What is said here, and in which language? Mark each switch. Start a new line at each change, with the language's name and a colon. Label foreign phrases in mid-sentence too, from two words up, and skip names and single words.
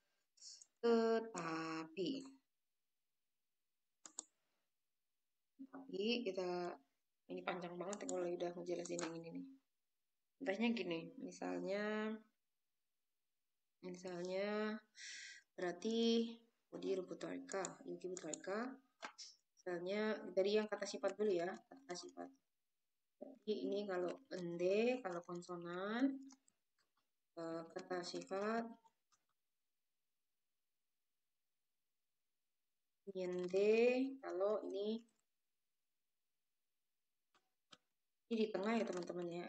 Indonesian: Tetapi kita ini panjang banget kalau udah ngejelasin yang ini nih. Contohnya gini, misalnya berarti
Korean: 어디로부터 할까? 여기부터 할까?
Indonesian: Misalnya dari yang kata sifat dulu ya, kata sifat. Jadi ini kalau ende, kalau konsonan, kata sifat nyende, kalau ini di tengah ya teman-teman ya.